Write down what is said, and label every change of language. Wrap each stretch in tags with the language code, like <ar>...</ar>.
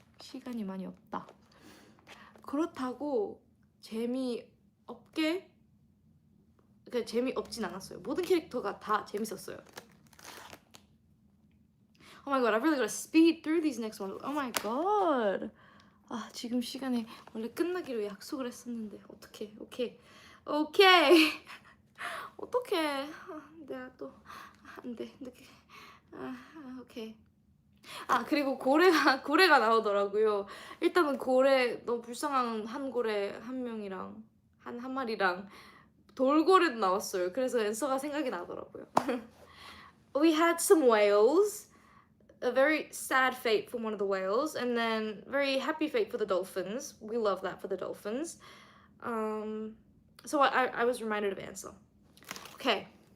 <ko>시간이 많이 없다. 그렇다고 재미없진 않았어요. 모든 캐릭터가 다 재밌었어요.</ko> <en>Oh my god, I've really got to speed through these next ones. Oh my god.</en> <ko>아, 지금 시간에 원래 끝나기로 약속을 했었는데 어떡해. 오케이. 어떡해. 내가 또 안 돼. 오케이. 그리고 고래가 나오더라고요. 일단은 고래 너무 불쌍한 한 고래 한 명이랑 한 마리랑 돌고래도 나왔어요. 그래서 엔서가 생각이 나더라고요.</ko> <en>We had some whales. A very sad fate for one of the whales, and then very happy fate for the dolphins. We love that for the dolphins. So I was reminded of Ansel. Okay.</en>